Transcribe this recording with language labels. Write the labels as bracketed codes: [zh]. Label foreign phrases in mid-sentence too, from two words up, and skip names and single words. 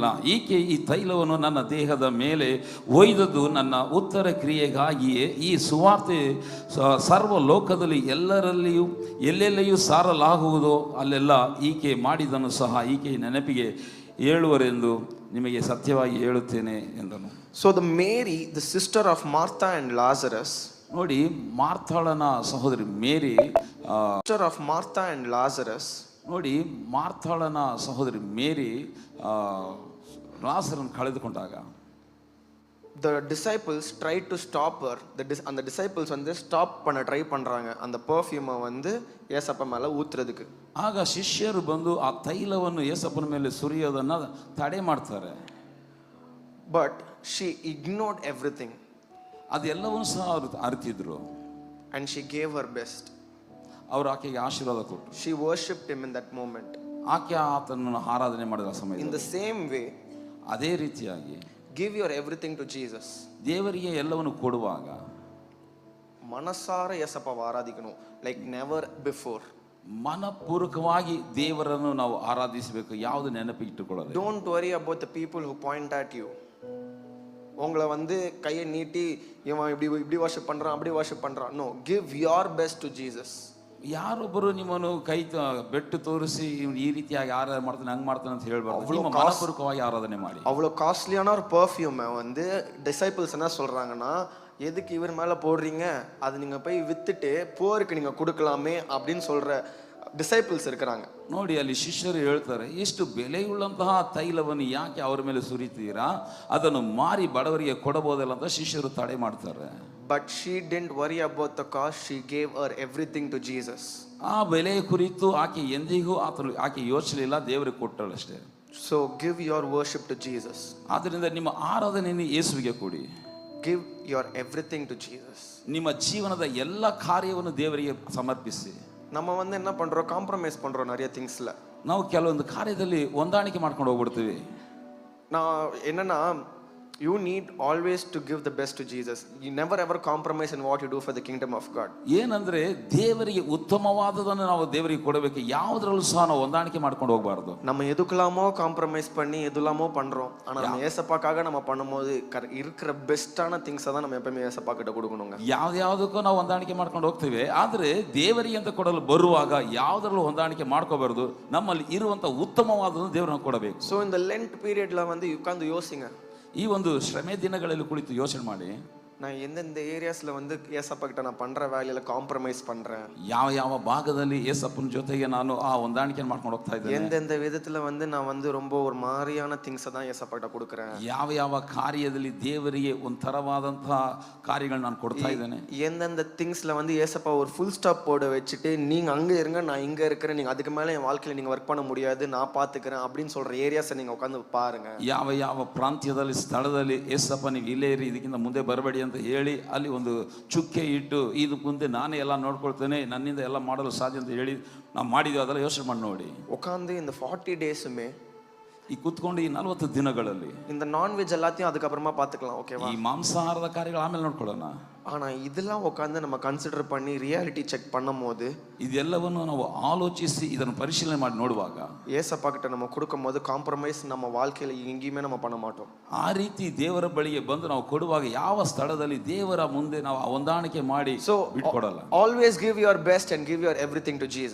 [kn] ಈಕೆ ಈ ತೈಲವನ್ನು ನನ್ನ ದೇಹದ ಮೇಲೆ ಒಯ್ದದ್ದು ನನ್ನ ಉತ್ತರ ಕ್ರಿಯೆಗಾಗಿಯೇ. ಈ ಸುವಾರ್ತೆ ಸರ್ವ ಲೋಕದಲ್ಲಿ ಎಲ್ಲೆಲ್ಲಿಯೂ ಸಾರಲಾಗುವುದೋ ಅಲ್ಲೆಲ್ಲ ಈಕೆ ಮಾಡಿದನು ಸಹ ಈಕೆ ನೆನಪಿಗೆ ಹೇಳುವರೆಂದು ನಿಮಗೆ ಸತ್ಯವಾಗಿ ಹೇಳುತ್ತೇನೆ ಎಂದನು. [en] So the Mary, the sister of Martha and Lazarus, [kn] ನೋಡಿ, ಮಾರ್ಥಳನ ಸಹೋದರಿ ಮೇರಿ, [en] sister of Martha and Lazarus, [kn] ನೋಡಿ, ಮಾರ್ಥಳನ ಸಹೋದರಿ ಮೇರಿ ಲಾಸರನ್ನು ಕಳೆದುಕೊಂಡಾಗ [en] the disciples tried to stop her. [ta] அந்த disciples வந்து ஸ்டாப் பண்ண ட்ரை பண்றாங்க அந்த பெர்ஃப்யூமை வந்து ஏசப்பா மேல ஊத்துறதுக்கு. [kn] ಆಗ ಶಿಷ್ಯರು ಬಂದು ಆ ತೈಲವನ್ನು ಏಸಪ್ಪನ ಮೇಲೆ ಸುರಿಯೋದನ್ನ ತಡೆ ಮಾಡ್ತಾರೆ. [en] But she ignored everything. [kn] ಅದೆಲ್ಲವನ್ನೂ ಸಹ ಅವರು ಅರಿತಿದ್ರು. [en] And she gave her best. [kn] ಅವರು ಆಕೆಗೆ ಆಶೀರ್ವಾದ ಕೊಟ್ಟರು. [en] She worshipped him in that moment. [kn] ಆಕೆ ಆತನನ್ನು ಆರಾಧನೆ ಮಾಡಿದ ಸಮಯ. [en] In the same way, [kn] ಅದೇ ರೀತಿಯಾಗಿ [en] give your everything to Jesus. [kn] ದೇವರಿಗೆ ಎಲ್ಲವನ್ನು ಕೊಡುವಾಗ ಮನಸಾರ ಯೇಸಪ್ಪವ ಆರಾಧಿಕನು, [en] like never before. [kn] ಮನಪೂರ್ವಕವಾಗಿ ದೇವರನ್ನು ನಾವು ಆರಾಧಿಸಬೇಕು, ಯಾವುದು ನೆನಪಿಟ್ಟುಕೊಳ್ಳೋದು. [en] Don't worry about the people who point at you. [ta] உங்களை வந்து கையை நீட்டி இவன் இப்படி வாஷிப் பண்றான் அப்படி வாஷிப் பண்றான். [en] No, give your best to Jesus. [kn] ಯಾರೊಬ್ಬರು ನಿಮ್ಮನ್ನು ಕೈ ಬೆಟ್ಟು ತೋರಿಸಿ ಈ ರೀತಿಯಾಗಿ ಆರಾಧನೆ ಮಾಡ್ತಾನೆ ಹಂಗೆ ಮಾಡ್ತಾನೆ ಅಂತ ಹೇಳ್ಬಾರ್ದು. ನಿಮ್ಮ ಮನಪೂರ್ವಕವಾಗಿ ಆರಾಧನೆ ಮಾಡಿ. [ta] அவ்வளோ காஸ்ட்லியான ஒரு பெர்ஃப்யூமை வந்து டிசைபிள்ஸ் என்ன சொல்றாங்கன்னா, எதுக்கு இவர் மேலே போடுறீங்க, அது நீங்கள் போய் வித்துட்டு போருக்கு நீங்கள் கொடுக்கலாமே அப்படின்னு சொல்கிற ಡಿಸೈಪಲ್ಸ್ இருக்கிறாங்க. [kn] ನೋಡಿ, ಅಲ್ಲಿ ಶಿಷ್ಯರು ಹೇಳ್ತಾರೆ, ಇಷ್ಟು ಬೆಲೆಯುಳ್ಳಂತಹ ತೈಲವನ್ನು ಯಾಕೆ ಅವರ ಮೇಲೆ ಸುರಿತೀರಾ? ಅದನ್ನು ಮಾರಿ ಬಡವರಿಗೆ ಕೊಡಬಹುದಲ್ಲ ಅಂತ ಶಿಷ್ಯರು ತಡೆ ಮಾಡ್ತಾರೆ. [en] But she didn't worry about the cost. She gave her everything to Jesus. [kn] ಆ ಬೆಲೆ ಕುರಿತು ಆಕೆ ಎಂದಿಗೂ ಆಕೆ ಯೋಚಿಸಲಿಲ್ಲ, ದೇವರಿಗೆ ಕೊಟ್ಟಳು ಅಷ್ಟೇ. [en] So give your worship to Jesus. [kn] ಆದ್ದರಿಂದ ನಿಮ್ಮ ಆರಾಧನೆಯನ್ನು ಯೇಸುವಿಗೆ ಕೊಡಿ. [en] Give your everything to Jesus. [kn] ನಿಮ್ಮ ಜೀವನದ ಎಲ್ಲ ಕಾರ್ಯವನ್ನು ದೇವರಿಗೆ ಸಮರ್ಪಿಸಿ. [ta] நம்ம வந்து என்ன பண்றோம், காம்ப்ரமைஸ் பண்றோம் நிறைய திங்ஸ்ல. [kn] ನಾವು ಕೆಲವೊಂದು ಕಾರ್ಯದಲ್ಲಿ ಹೊಂದಾಣಿಕೆ ಮಾಡ್ಕೊಂಡು ಹೋಗ್ಬಿಡ್ತೀವಿ. [ta] நான் என்னன்னா, [en] you need always to give the best to Jesus. You never ever compromise in what you do for the kingdom of God. [kn] ಏನಂದ್ರೆ ದೇವರಿಗೆ ಉತ್ತಮವಾದದನ್ನು ನಾವು ದೇವರಿಗೆ ಕೊಡಬೇಕು, ಯಾವುದರಲ್ಲೂ ಸಹ ನಾವು ಹೊಂದಾಣಿಕೆ ಮಾಡ್ಕೊಂಡು ಹೋಗಬಾರ್ದು. [ta] நம்ம எதுக்கலாமோ காம்ப்ரமைஸ் பண்ணி எதுலாமோ பண்றோம், ஆனா நம்ம ஏசப்பாக்காக நம்ம பண்ணும்போது இருக்கிற பெஸ்டான திங்ஸை தான் நம்ம எப்பவுமே ஏசப்பா கிட்ட கொடுக்கணுங்க. [kn] ಯಾವ್ದಕ್ಕೂ ನಾವು ಹೊಂದಾಣಿಕೆ ಮಾಡ್ಕೊಂಡು ಹೋಗ್ತೀವಿ, ಆದ್ರೆ ದೇವರಿಗೆ ಅಂತ ಕೊಡಲು ಬರುವಾಗ ಯಾವುದರಲ್ಲೂ ಹೊಂದಾಣಿಕೆ ಮಾಡ್ಕೋಬಾರ್ದು. ನಮ್ಮಲ್ಲಿ ಇರುವಂತ ಉತ್ತಮವಾದದನ್ನು ದೇವರನ್ನು ಕೊಡಬೇಕು. [ta] ಸೊ இந்த [en] Lent periodல [ta] வந்து உட்கார்ந்து யோசிங்க. [kn] ಈ ಒಂದು ಶ್ರಮೆ ದಿನಗಳಲ್ಲಿ ಕುಳಿತು ಯೋಚನೆ ಮಾಡಿ, [ta] நான் எந்தெந்த ஏரியாஸ்ல வந்து ஏசப்பா கிட்ட நான் பண்ற வேலையில காம்ப்ரமைஸ் பண்றேன், [kn] ಯಾವ ಯಾವ ಭಾಗದಲ್ಲಿ ಏಸಪ್ಪನ ಜೊತೆಗೆ ನಾನು ಆ ಹೊಂದಾಣಿಕೆ ಮಾಡ್ಕೊಂಡು ಹೋಗ್ತಾ ಇದ್ದೇನೆ, [ta] எந்தெந்த விதத்துல வந்து நான் வந்து ரொம்ப ஒரு மாதிரியான திங்ஸை தான் ஏசப்பா கிட்ட கொடுக்குறேன், [kn] ಯಾವ ಯಾವ ಕಾರ್ಯದಲ್ಲಿ ದೇವರಿಗೆ ಒಂಥರವಾದಂತಹ ಕಾರ್ಯಗಳು ನಾನು ಕೊಡ್ತಾ ಇದ್ದೇನೆ, [ta] எந்தெந்த திங்ஸ்ல வந்து ஏசப்பா ஒரு [en] full stop board [ta] வச்சுட்டு நீங்க அங்க இருங்க நான் இங்க இருக்கிறேன், நீங்க அதுக்கு மேல என் வாழ்க்கையில நீங்க ஒர்க் பண்ண முடியாது நான் பாத்துக்கிறேன் அப்படின்னு சொல்ற ஏரியாஸை நீங்க உட்காந்து பாருங்க. [kn] ಯಾವ ಯಾವ ಪ್ರಾಂತ್ಯದಲ್ಲಿ ಸ್ಥಳದಲ್ಲಿ ಏಸಪ್ಪ ನೀವು ಇಲ್ಲೇ ಇರಿ ಇದಕ್ಕಿಂತ ಮುಂದೆ ಬರಬೇಡಿ ಅಂತ ಹೇಳಿ ಅಲ್ಲಿ ಒಂದು ಚುಕ್ಕೆ ಇಟ್ಟು ಇದು ಮುಂದೆ ನಾನೇ ಎಲ್ಲ ನೋಡ್ಕೊಳ್ತೇನೆ ನನ್ನಿಂದ ಎಲ್ಲ ಮಾಡಲು ಸಾಧ್ಯ ಅಂತ ಹೇಳಿ ನಾವು ಮಾಡಿದ್ವಿ, ಅದೆಲ್ಲ ಯೋಚನೆ ಮಾಡಿ ನೋಡಿ. [ta] உட்காந்து இந்த 40 டேஸுமே [kn] ಈ ಕೂತ್ಕೊಂಡು ಈ 40 ದಿನಗಳಲ್ಲಿ [ta] இந்த நான்வெஜ் எல்லாத்தையும் அதுக்கப்புறமா பார்த்துக்கலாம், ஓகேவா? [kn] ಈ ಮಾಂಸಾಹಾರದ ಕಾರ್ಯಗಳು ಆಮೇಲೆ ನೋಡ್ಕೊಳ್ಳೋಣ. [ta] ஆனா இதெல்லாம் உட்காந்து நம்ம கன்சிடர் பண்ணி [en] reality check [ta] பண்ணும் போது [kn] ಇದೆಲ್ಲವನ್ನು ನಾವು ಆಲೋಚಿಸಿ ಇದನ್ನು ಪರಿಶೀಲನೆ ಮಾಡಿ ನೋಡುವಾಗ [ta] ஏசப்பா கிட்ட நம்ம கொடுக்கும் போது காம்ப்ரமைஸ் நம்ம வாழ்க்கையில எங்கேயுமே நம்ம பண்ண மாட்டோம். [kn] ಆ ರೀತಿ ದೇವರ ಬಳಿಗೆ ಬಂದು ನಾವು ಕೊಡುವಾಗ ಯಾವ ಸ್ಥಳದಲ್ಲಿ ದೇವರ ಮುಂದೆ ನಾವು ಹೊಂದಾಣಿಕೆ ಮಾಡಿ ಬಿಟ್ಕೊಡಲ್ಲ. [en] Always give your best and give your everything to Jesus.